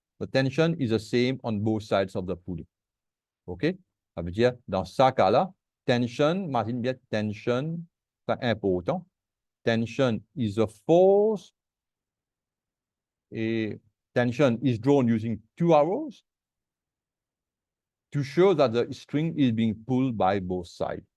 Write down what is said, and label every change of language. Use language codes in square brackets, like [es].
[en] The tension is the same on both sides of the pulley. OK? [fr] Ça veut dire, dans ce cas-là, tension, imagine bien, tension, c'est important. [en] Tension is a force, et tension is drawn using two arrows to show that the string is being pulled by both sides.